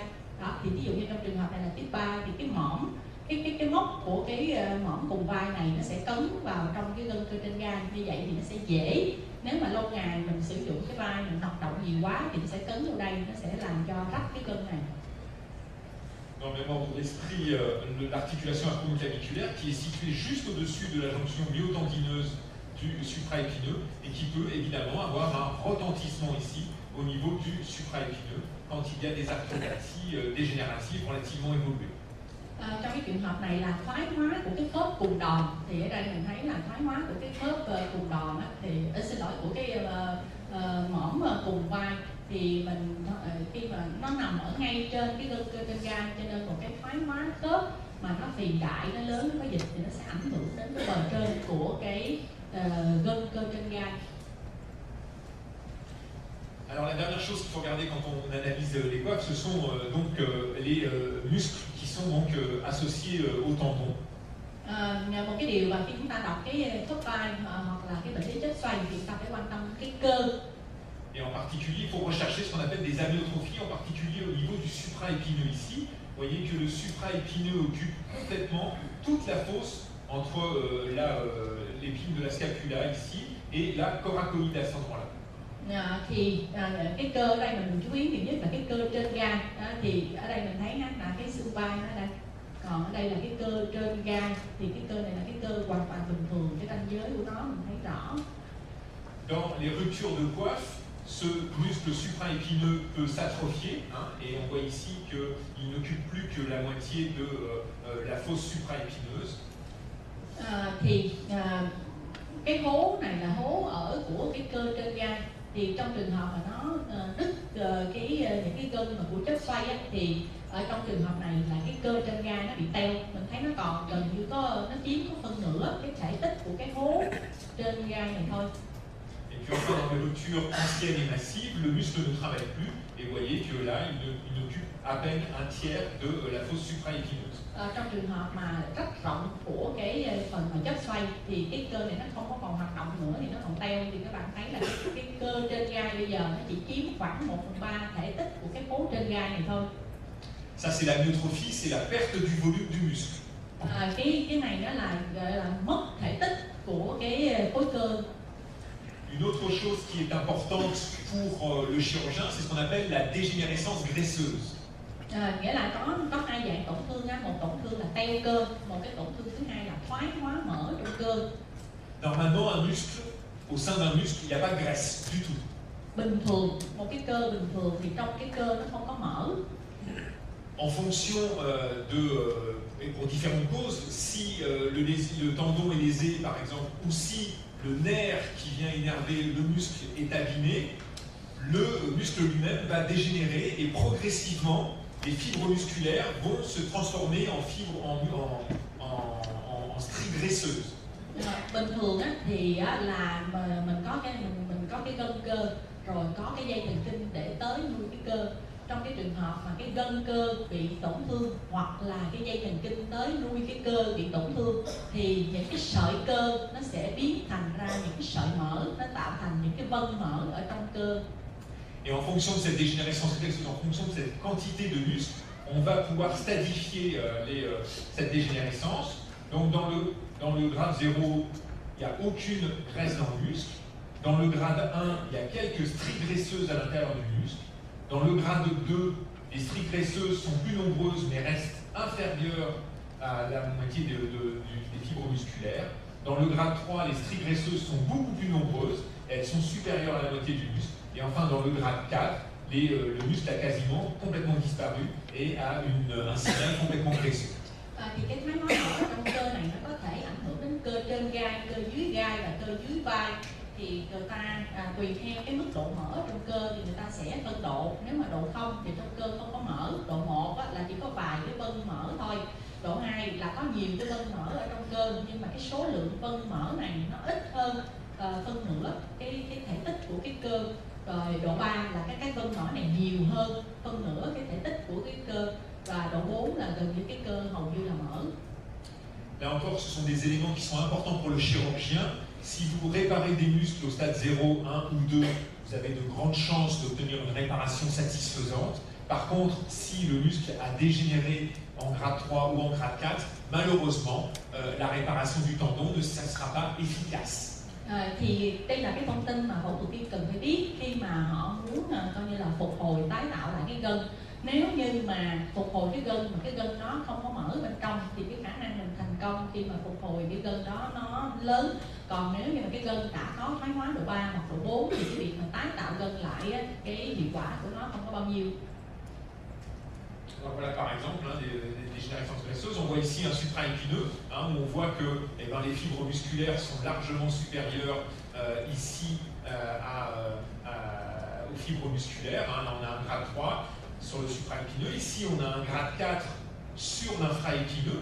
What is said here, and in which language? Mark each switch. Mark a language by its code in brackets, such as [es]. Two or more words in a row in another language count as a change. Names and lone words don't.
[vi] Đó, thì ví dụ như trong trường hợp này là tiếp 3 thì cái mỏm, cái móc của cái mỏm cùng vai này nó sẽ cấn vào trong cái gân cơ trên gai. Như vậy thì nó sẽ dễ, nếu mà lâu ngày mình sử dụng cái vai mình hoạt động nhiều quá thì nó sẽ cấn vào đây, nó sẽ làm cho rách cái gân này. [fr] Dans le même ordre d'esprit, l'articulation acromioclaviculaire qui est située juste au-dessus de la jonction myotendineuse du supraépineux et qui peut évidemment avoir un retentissement ici au niveau du supraépineux quand il y a des arthropathies dégénératives relativement évoluées. [vi] Trong cái trường hợp này là thoái hóa của cái khớp cùng đòn, thì ở đây mình thấy là thoái hóa của cái khớp cùng đòn thì xin lỗi của cái mỏm cùng vai, thì mình khi mà nó nằm ở ngay trên cái gân cơ trên gai, cho nên một cái thoái hóa khớp mà nó phì đại, nó lớn, nó có dịch thì nó sẽ ảnh hưởng đến cái bờ trên của cái gân cơ trên gai. [fr] Alors la dernière chose qu'il faut regarder quand on analyse les coiffes, ce sont donc les muscles qui sont donc associés au tendon. [vi] Một cái điều mà khi chúng ta đọc cái khớp vai hoặc là cái bệnh lý chết xoay thì chúng ta phải quan tâm cái cơ. [fr] Et en particulier, il faut rechercher ce qu'on appelle des amyotrophies, en particulier au niveau du supraépineux ici. Vous voyez que le supraépineux occupe complètement toute la fosse entre l'épine de la scapula ici et la coracoïde à cet endroit-là. [vi] Thì cái cơ ở đây mình chú ý nhiều nhất là cái cơ trên gai. Thì ở đây mình thấy là cái xương vai nó đây, Còn ở đây là cái cơ trên gai, thì cái cơ này là cái cơ hoàn toàn bình thường, cái ranh giới của nó mình thấy rõ. [fr] Dans les ruptures de coiffe, ce muscle supraépineux peut s'atrophier, et on voit ici qu'il n'occupe plus que la moitié de la fosse supraépineuse. [vi] Cái hố này là hố ở của cái cơ trên gai, thì trong trường hợp mà nó đứt những cái gân mà của chất xoay á, thì ở trong trường hợp này là cái cơ trên gai nó bị teo, mình thấy nó còn gần như nó chiếm có phân nửa cái thể tích của cái hố trên gai này thôi. [fr] Et puis enfin, dans les ruptures anciennes et massives, le muscle ne travaille plus, et vous voyez que là, il occupe à peine un tiers de la fosse supraépineuse. [vi] Trong trường hợp mà rất rộng của cái phần mà chất xoay thì cái cơ này nó không có còn hoạt động nữa, thì nó còn teo, thì các bạn thấy là cái cơ trên gai bây giờ nó chỉ chiếm khoảng 1/3 thể tích của cái khối trên gai này thôi. [fr] Ça c'est la myotrophie, c'est la perte du volume du muscle. [vi] Cái này nó là gọi là mất thể tích của cái khối cơ. [fr] Une autre chose qui est importante pour le chirurgien, c'est ce qu'on appelle la dégénérescence graisseuse. [vi] Nghĩa là có hai dạng tổn thương á, một tổn thương là teo cơ, một cái tổn thương thứ hai là thoái hóa mỡ trong cơ. [fr] Normalement, un muscle, au sein d'un muscle, il n'y a pas de graisse du tout. [vi] Bình thường, một cái cơ bình thường thì trong cái cơ nó không có mỡ. [fr] En fonction et pour différentes causes, si le tendon est lésé, par exemple, ou si le nerf qui vient innerver le muscle est abîmé, le muscle lui-même va dégénérer et progressivement, les fibres musculaires vont se transformer en fibres, en stries graisseuses. [vi] Bình thường á, thì là mình có cái gân cơ, rồi có cái dây thần kinh để tới nuôi cái cơ. Trong cái trường hợp mà cái gân cơ bị tổn thương hoặc là cái dây thần kinh tới nuôi cái cơ bị tổn thương, thì những cái sợi cơ nó sẽ biến thành ra những cái sợi mỡ, nó tạo thành những cái vân mỡ ở trong cơ. [fr] Et en fonction de cette dégénérescence graisseuse, en fonction de cette quantité de muscles, on va pouvoir stadifier cette dégénérescence. Donc dans le grade 0, il n'y a aucune graisse dans le muscle. Dans le grade 1, il y a quelques stries graisseuses à l'intérieur du muscle. Dans le grade 2, les stries graisseuses sont plus nombreuses mais restent inférieures à la moitié des fibres musculaires. Dans le grade 3, les stries graisseuses sont beaucoup plus nombreuses, elles sont supérieures à la moitié du muscle. Et enfin, dans le grade 4, le muscle a quasiment complètement disparu et a un signal complètement graisseux. [vi] Thì cái thoái hóa mỡ trong cơ này nó có thể ảnh hưởng đến cơ trên gai, cơ dưới gai và cơ dưới vai. Thì người ta tùy theo cái mức độ mỡ trong cơ thì người ta sẽ phân độ. Nếu mà độ 0 thì trong cơ không có mỡ, độ 1 là chỉ có vài cái vân mỡ thôi, độ 2 là có nhiều cái vân mỡ ở trong cơ, nhưng mà cái số lượng vân mỡ này nó ít hơn phân nửa cái thể tích của cái cơ. Rồi độ 3 là cái vân mỡ này nhiều hơn phân nửa cái thể tích của cái cơ, và độ 4 là gần như cái cơ hầu như là mỡ. [fr] Là encore, ce sont des éléments qui sont importants pour le chirurgien. Si vous réparez des muscles au stade 0, 1 ou 2, vous avez de grandes chances d'obtenir une réparation satisfaisante. Par contre, si le muscle a dégénéré en grade 3 ou en grade 4, malheureusement, la réparation du tendon ne sera pas efficace. [vi] Thì đây là cái thông tin mà phẫu thuật viên cần phải biết khi mà họ muốn coi như là phục hồi, tái tạo lại cái gân. Nếu như mà phục hồi cái gân mà cái gân nó không có mỡ bên trong thì cái khả năng mình thành công khi mà phục hồi cái gân đó nó lớn. Còn nếu như mà cái gân đã có thoái hóa độ 3 hoặc độ 4 thì cái việc mà tái tạo gân lại cái hiệu quả của nó không có bao nhiêu. [fr] Donc voilà par exemple des dégénérescences graisseuses. On voit ici un supraépineux où on voit que les fibres musculaires sont largement supérieures ici aux fibres musculaires. Là on a un grade 3 sur le supraépineux. Ici on a un grade 4 sur l'infraépineux.